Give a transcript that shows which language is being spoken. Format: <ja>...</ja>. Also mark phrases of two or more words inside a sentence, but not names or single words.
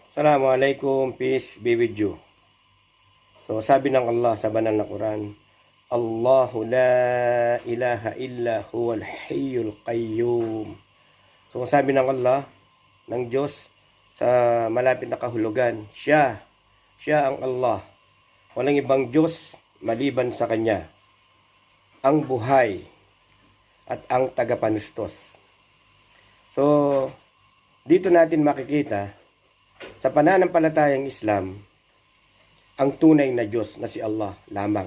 <en>Assalamualaikum, peace be with you.</en> <tl>So sabi ng Allah sa banal na Quran,</tl> <ar>الله لا إله إلا هو الحي القيوم.</ar> <tl>So sabi ng Allah, ng Diyos sa malapit na kahulugan, siya ang Allah. Walang ibang Diyos maliban sa Kanya. Ang buhay at ang tagapanustos. So dito natin makikita sa pananampalatayang Islam, ang tunay na Diyos na si Allah lamang.</tl>